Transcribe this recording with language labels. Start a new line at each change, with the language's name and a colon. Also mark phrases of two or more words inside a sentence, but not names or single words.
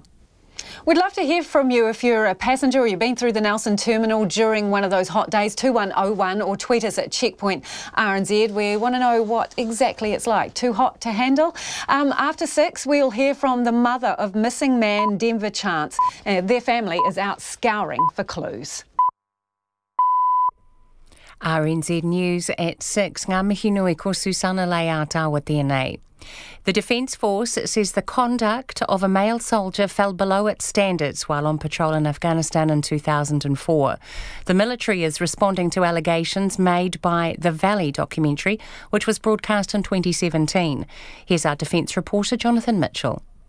English: We'd love to hear from you if you're a passenger or you've been through the Nelson terminal during one of those hot days, 2101, or tweet us at Checkpoint RNZ. We want to know what exactly it's like. Too hot to handle? After 6, we'll hear from the mother of missing man Denver Chance. Their family is out scouring for clues. RNZ News at 6.
Māori: Ngā mihi nui ko Susana Leata tēnei.
English: The Defence Force says the conduct of a male soldier fell below its standards while on patrol in Afghanistan in 2004. The military is responding to allegations made by the Valley documentary, which was broadcast in 2017. Here's our Defence reporter, Jonathan Mitchell.